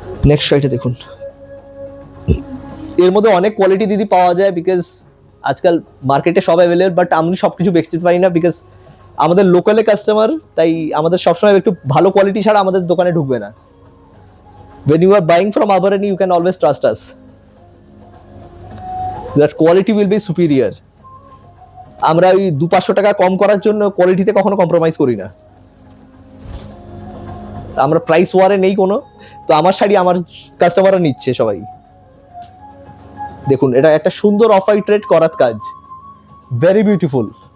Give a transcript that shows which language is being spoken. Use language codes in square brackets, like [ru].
[bn] Next শাড়িটা দেখুন, এর মধ্যে অনেক কোয়ালিটি দিদি পাওয়া যায়, বিকজ আজকাল মার্কেটে সব অ্যাভেলেবল, বাট আমি সব কিছু বেচতে পারি না, বিকজ আমাদের লোকালে কাস্টমার, তাই আমাদের সবসময় একটু ভালো কোয়ালিটি ছাড়া আমাদের দোকানে ঢুকবে না। [en] when you are buying from Abarani, you can always trust us that quality will be superior. [bn] আমরা ওই 200-500 টাকা কম করার জন্য কোয়ালিটিতে কখনো কম্প্রোমাইজ করি না, আমরা প্রাইস ওয়ারে নেই কোনো। তো আমার শাড়ি আমার কাস্টমাররা নিচ্ছে সবাই। দেখুন এটা একটা সুন্দর অফ হোয়াইট রেড করাত কাজ, ভেরি বিউটিফুল।